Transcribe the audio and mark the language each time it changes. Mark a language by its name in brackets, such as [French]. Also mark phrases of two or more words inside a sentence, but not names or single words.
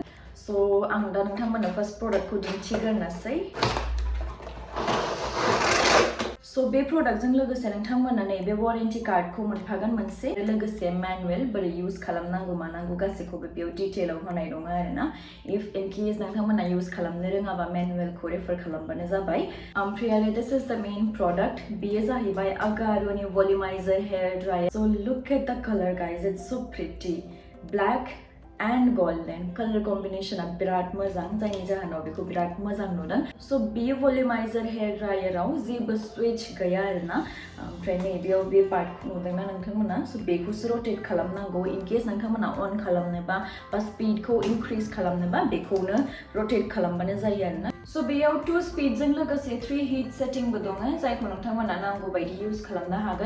[Bodo] So आं दा नोंथांमोननो [English] first product [Bodo] दिन्थिग्रोनोसै. So बे प्रडाक्टजों लोगोसे नोंथांमोना नैबे [English] warranty card [Bodo] मोनफागोन मोनसे, लोगोसे मेनुवेल बोरै इउज खालामनांगौ मानांगौ गासैखौबो बेयाव डिटेलाव होनाय दङ आरोना. [English] if in case [Bodo] नोंथांमोना इउज खालामनो रोङाबा मेनुवेलखौ रेफार खालामबानो जाबाय. ओमफ्राय आरो [English] this is the main product, [Bodo] बेयो जाहैबाय Agaroनि [English] volumizer hair dryer. So look at the color guys, it's so pretty, black and golden color combination [Bodo] बिराद मोजां, जायनि जाहोनाव बेखौ बिराद मोजां नुदों. So बे [English] volumizer hair dryer- [Bodo] आव जेबो स्विच गैया आरोना. ओमफ्राय नैबेयाव बे पार्टखौ नुदोंना नोंथांमोना, so बेखौसो रटेट खालामनांगौ. [English] in case [Bodo] नोंथांमोना अन खालामनोबा बा [English] speed increase [Bodo] खालामनोबा बेखौनो रटेट खालामबानो जायो आरोना. So बेयाव 2 स्पीडजों लोगोसे 3 [English] heat setting [Bodo] दङ, जायखौ नोंथांमोना नांगौ बायदि इउज खालामनो हागोन.